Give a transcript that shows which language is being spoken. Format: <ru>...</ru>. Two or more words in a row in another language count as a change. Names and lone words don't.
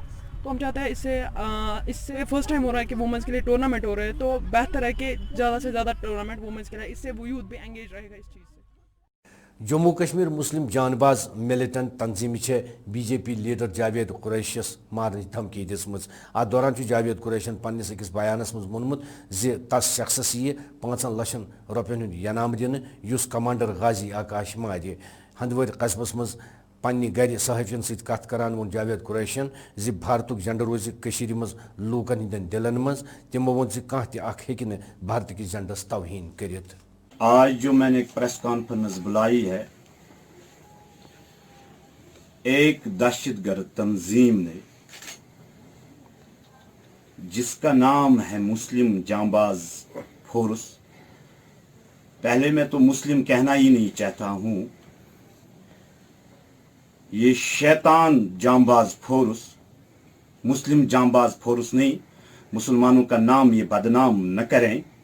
<hi>तो हम चाहते हैं इससे</hi> <en>first time</en> <hi>हो रहा है कि वुमेंस के लिए टूर्नामेंट हो रहे हैं, तो बेहतर है कि ज़्यादा से ज़्यादा टूर्नामेंट वुमेंस के लिए, इससे वो यूथ भी एंगेज रहेगा इस चीज़ से।</hi> <ks>जम्मू कश्मीर मुस्लिम जानबाज मिलिटेंट तंजीम BJP लीडर जावेद कुरैशियस मारने धमकी दिसमज। अत दौरान जावेद कुरैशन पन्निस अकिस बयानस मज वोनमुत तस शख्सस यी 5 लाख रुपयन हुंद इनाम दिन युस कमांडर गाजी आकाश मारे। हंदवर कस्बस मज पन्नी गर सहाफियन सत कथ करान वोन जावेद कुरैशन भारतुक झंडा रोज कशीर मज लूकन हिंदन दिलन मज। तिमो वोन कह तख हेकि न भारत किस झंडस तवहीन करित।</ks> <hi>आज जो मैंने एक</hi> <en>press conference</en> <hi>बुलाई है, एक दहशतगर्द तंजीम ने जिसका नाम है मुस्लिम जांबाज फोर्स, पहले मैं तो मुस्लिम कहना ही नहीं चाहता हूं, ये शैतान जांबाज फोर्स, मुस्लिम जांबाज फोर्स नहीं, मुसलमानों का नाम ये बदनाम न करें।</hi>